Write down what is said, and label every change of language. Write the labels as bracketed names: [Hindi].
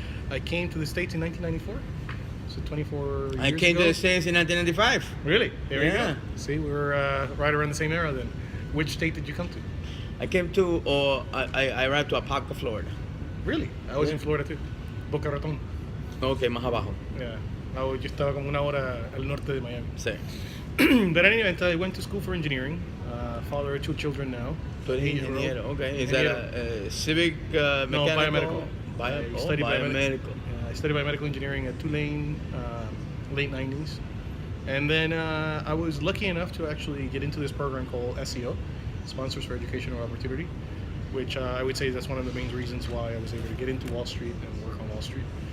[English] I came to the States in 1994. So 24 years I came ago. to the States in 1995. Really? There you Yeah. go. See, we were right around the same era then. Which state did you come to? I came to, I arrived to Apopka, Florida. Really? I was Yeah. in Florida too. Boca Raton. [Spanish] Ok, más abajo. [English] Yeah. [Spanish] Yo estaba como una hora al norte de Miami. Sí. [English] But in any event, I went to school for engineering. Father of two children now. [Spanish] Tú eres [English] 8-year-old. ingeniero, okay. Is that a civic No, mechanical? biomedical. I studied biomedical. I studied biomedical engineering at Tulane, late 90s. And then I was lucky enough to actually get into this program called SEO, Sponsors for Educational Opportunity, which I would say that's one of the main reasons why I was able to get into Wall Street and work on Wall Street.